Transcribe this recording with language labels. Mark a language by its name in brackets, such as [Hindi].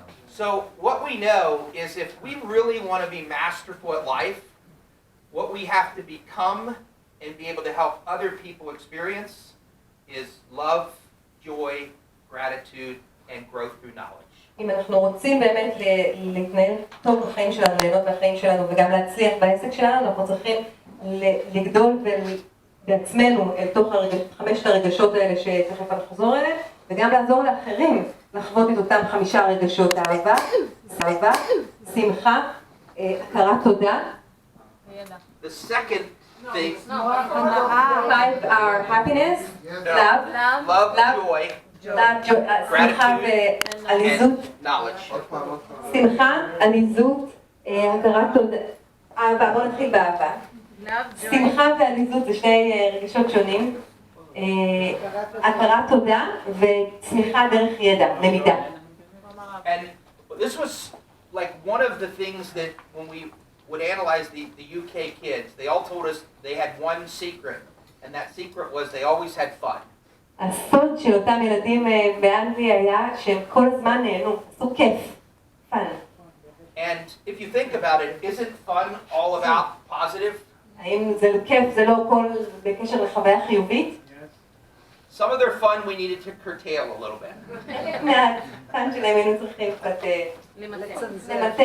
[English] So what we know is if we really want to be masterful at life, what we have to become and be able to help other people experience is love, joy, gratitude, and growth through knowledge. [Hebrew] אם אנחנו רוצים באמת להתנהל טוב בחיים שלנו, ליהנות מהחיים שלנו וגם להצליח בעסק שלנו, אנחנו צריכים לגדול בעצמנו אל תוך חמשת הרגשות האלה שתכף נחזור אליהם, וגם לעזור לאחרים לחוות את אותם 5 רגשות: אהבה, שמחה, הכרת תודה. [English] The second thing, 5 are happiness, love, love, Love. joy, [Hebrew] שמחה ועליזות. [English] and knowledge. [Hebrew] שמחה, עליזות, הכרת תודה. אהבה, בואו נתחיל באהבה. שמחה ועליזות זה שני רגשות שונים. הכרת תודה וצמיחה דרך ידע, למידה. [English] And this was like one of the things that when we would analyze the UK kids, they all told us they had one secret, and that secret was they always had fun. [Hebrew] הסוד של אותם ילדים באנגליה היה שהם כל הזמן נהנו, עשו כיף, fun. [English] And if you think about it, isn't fun all about positive? [Hebrew] האם זה כיף, זה לא הכל בקשר לחוויה חיובית? [English] Some of their fun we needed to curtail a little bit. [Hebrew] מהפן שלהם היינו צריכים קצת למתן, לצנזר.